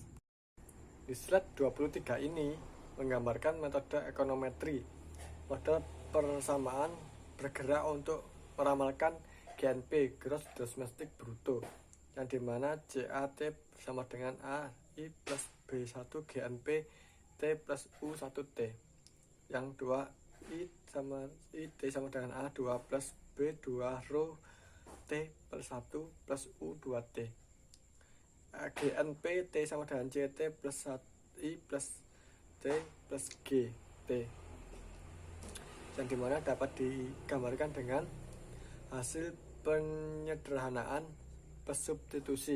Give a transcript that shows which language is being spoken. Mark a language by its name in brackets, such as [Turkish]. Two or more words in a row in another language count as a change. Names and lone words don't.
[Indonesian] Di slide 23 ini menggambarkan metode ekonometri, model persamaan bergerak untuk meramalkan GNP, [English] Gross Domestic [Indonesian] Bruto, yang dimana JAT sama dengan AI plus B1 GNP T plus U1T, yang 2 T sama dengan A2 plus B2 rho T plus 1 plus U2T, GNP T sama dengan CT plus I plus T plus GT, yang dimana dapat digambarkan dengan hasil penyederhanaan plus substitusi.